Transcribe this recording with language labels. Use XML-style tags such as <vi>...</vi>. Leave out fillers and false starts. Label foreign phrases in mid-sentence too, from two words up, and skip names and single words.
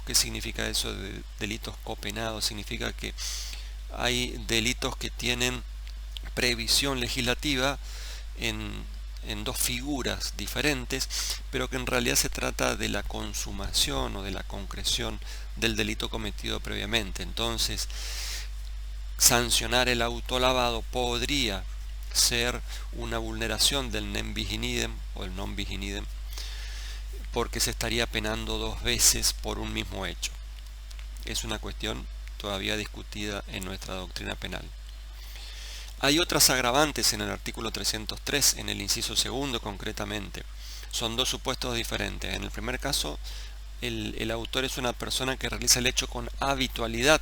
<es>¿Qué significa eso de delitos copenados? Significa que hay delitos que tienen previsión legislativa en dos figuras diferentes, pero que en realidad se trata de la consumación o de la concreción del delito cometido previamente. Entonces, sancionar el autolavado podría ser una vulneración del</es> <la>nem bis in idem</la> <es>o el</es> <la>non bis in idem,</la> <es>porque se estaría penando dos veces por un mismo hecho. Es una cuestión todavía discutida en nuestra doctrina penal. Hay otras agravantes en el artículo 303, en el inciso segundo concretamente. Son dos supuestos diferentes. En el primer caso, el autor es una persona que realiza el hecho con habitualidad.</es>